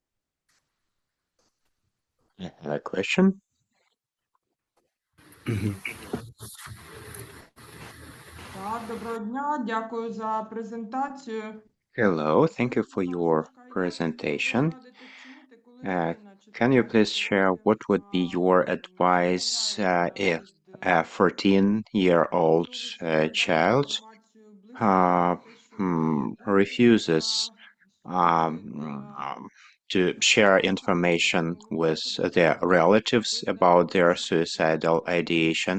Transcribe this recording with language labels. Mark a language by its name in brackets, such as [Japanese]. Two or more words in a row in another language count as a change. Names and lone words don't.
[English] I have a question. [Ukrainian] Так, доброго дня, дякую за презентацію. [English] Hello, thank you for your presentation. Can you please share what would be your advice if a 14-year-old child refuses to share information with their relatives about their suicidal ideation?